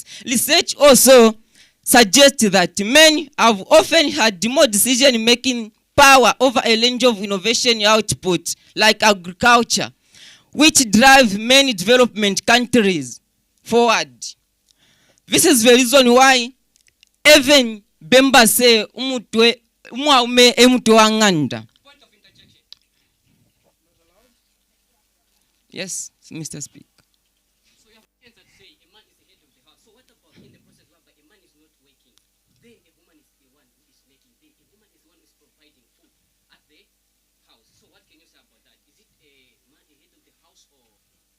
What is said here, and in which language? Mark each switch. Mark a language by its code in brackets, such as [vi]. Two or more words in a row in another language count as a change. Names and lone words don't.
[en] Research also suggests that men have often had more decision-making power over a range of innovation output, like agriculture, which drive many development countries forward. This is the reason why even Bemba say [bem] umutwe anganda. [en] Yes, Mr. Speaker. So you have friends that say a man is the head of the house. So what about in the process whereby a man is not working, then a woman is the one who is making, then a woman is the one who is providing food at the house. So what can you say about that? Is it a man the head of the house or what?